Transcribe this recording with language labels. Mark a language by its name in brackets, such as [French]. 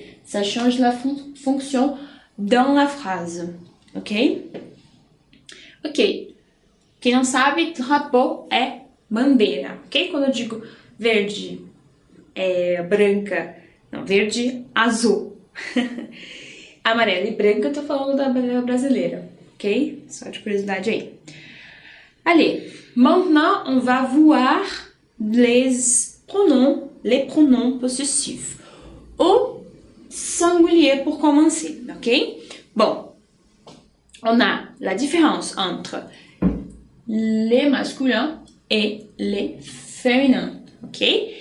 [French] Ça change la fonction dans la phrase, ok? Ok. [Portuguese] Quem não sabe, drapeau é bandeira, ok? Quando eu digo verde, branca, não, verde, azul. Amarelo e branco, eu tô falando da bandeira brasileira, ok? Só de curiosidade aí. [French] Allez, maintenant, on va voir les pronoms possessifs. Au singulier pour commencer, ok? Bon, on a la différence entre les masculins et les féminins, ok?